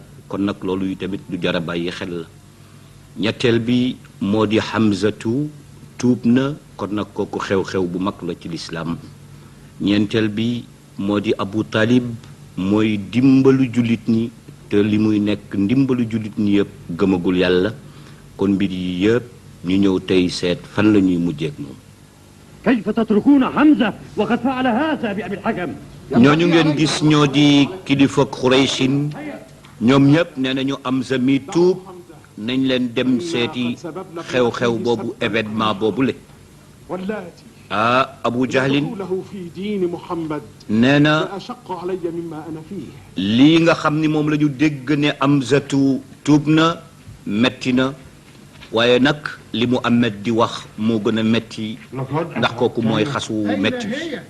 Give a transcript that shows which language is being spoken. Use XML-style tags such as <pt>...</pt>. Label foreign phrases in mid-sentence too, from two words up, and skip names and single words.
<wo>kon nag loolu yu tamit lu jar a bàyyi xel la ñetteel bi moo di Hamzatu tuub na kon nag kooku xew-xew bu mag la ci lislaam ñeenteel bi moo di Abu Talib mooy dimbalu jullit ñi te li muy nekk ndimbalu jullit ñi yëpp gëmagul yàlla kon mbir yi yëpp ñu ñëw tey seet fan la ñuy mujjeek moom</wo> <ar>كيف تتركون حمزة وقد فعل هذا بأبي الحكم</ar> <wo>ñooñu ngeen gis ñoo di kilifa Qurayshin ñoom ñëpp nee nañu Hamza mi tuub nañ leen dem seeti xew-xew boobu événement boobu le Abu Jahlin nee na lii nga xam ni moom la ñu dégg ne Hamzatu tuub na metti na waaye nag li mu Ahmed di wax moo gën a metti ndax kooku mooy xasu metti bi</wo>